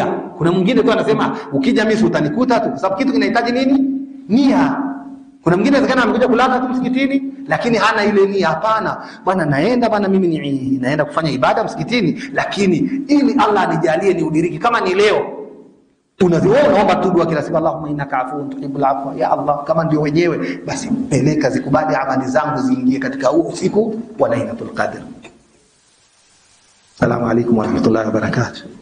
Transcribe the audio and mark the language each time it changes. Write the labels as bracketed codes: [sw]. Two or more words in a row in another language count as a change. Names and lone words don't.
[sw] Kuna mwingine tu anasema ukija mimi utanikuta tu, kwa sababu kitu kinahitaji nini? Nia. Kuna mwingine inawezekana amekuja kulala tu msikitini lakini hana ile nia. Hapana bwana, naenda bwana mimi naenda kufanya ibada msikitini, lakini ili Allah anijalie ni udiriki. Kama ni leo unaomba tu dua kila siku, [ar] اللهم إنك عفو تحب العفو, [sw] ya Allah, kama ndio wenyewe basi peleka, zikubali amali zangu ziingie katika usiku wa Lailatul Qadr. [ar] السلام عليكم ورحمة الله وبركاته.